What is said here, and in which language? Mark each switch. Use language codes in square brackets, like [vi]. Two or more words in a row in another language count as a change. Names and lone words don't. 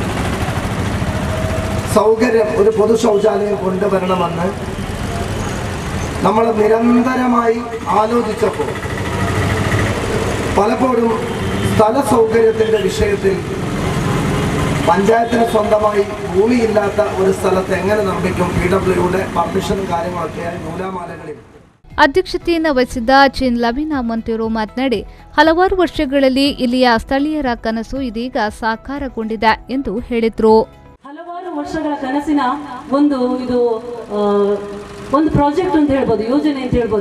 [ml] സൗകര്യം, ഒരു പൊതു ശൗചാലയം കൊണ്ടുവരണമെന്ന് നമ്മൾ നിരന്തരമായി ആലോചിച്ചപ്പോൾ പലപ്പോഴും സ്ഥല സൗകര്യത്തിൻ്റെ വിഷയത്തിൽ പഞ്ചായത്തിന് സ്വന്തമായി ഭൂമിയില്ലാത്ത ഒരു സ്ഥലത്ത് എങ്ങനെ നിർമ്മിക്കും, PWയുടെ പെർമിഷനും കാര്യങ്ങളൊക്കെ നൂലാമാലകളിൽ. [kn] ಅಧ್ಯಕ್ಷತೆಯನ್ನು ವಹಿಸಿದ್ದ ಜೀನ್ ಲವಿನಾ ಮೊಂತೇರು ಮಾತನಾಡಿ, ಹಲವಾರು ವರ್ಷಗಳಲ್ಲಿ ಇಲ್ಲಿಯ ಸ್ಥಳೀಯರ ಕನಸು ಇದೀಗ ಸಾಕಾರಗೊಂಡಿದೆ ಎಂದು ಹೇಳಿದರು. ಹಲವಾರು ವರ್ಷಗಳ ಕನಸಿನ ಒಂದು ಪ್ರಾಜೆಕ್ಟ್ ಅಂತ ಹೇಳ್ಬೋದು, ಯೋಜನೆ ಅಂತ ಹೇಳ್ಬೋದು.